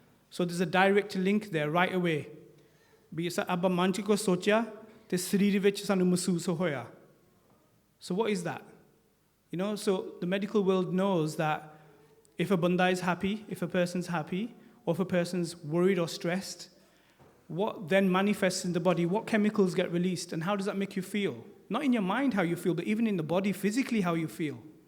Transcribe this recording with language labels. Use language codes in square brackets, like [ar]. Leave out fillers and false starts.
[en] So there's a direct link there right away. [pa] ਵੀ ਆਪਾਂ ਮਨ 'ਚ ਕੁਛ ਸੋਚਿਆ ਤੇ ਸਰੀਰ ਵਿੱਚ ਸਾਨੂੰ ਮਹਿਸੂਸ ਹੋਇਆ. [en] So what is that? So the medical world knows that if a banda is happy, if a person's happy, or if a person's worried or stressed, what then manifests in the body? What chemicals get released, and how does that make you feel? Not in your mind how you feel, but even in the body, physically how you feel.